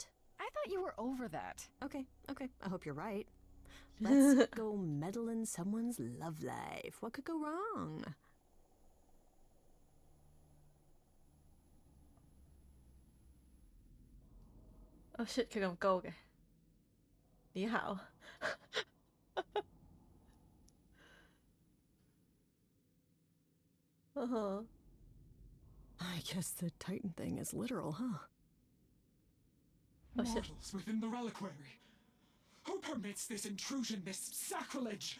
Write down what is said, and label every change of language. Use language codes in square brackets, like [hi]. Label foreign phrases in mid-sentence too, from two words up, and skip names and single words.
[en] I thought you were over that. Okay. I hope you're right. Let's go meddle in someone's love life. What could go wrong? Oh shit, [yue] 佢咁高嘅。你好。 [en] I guess the Titan thing is literal, huh? Oh shit. Mortals within the reliquary. Who permits this intrusion, this sacrilege?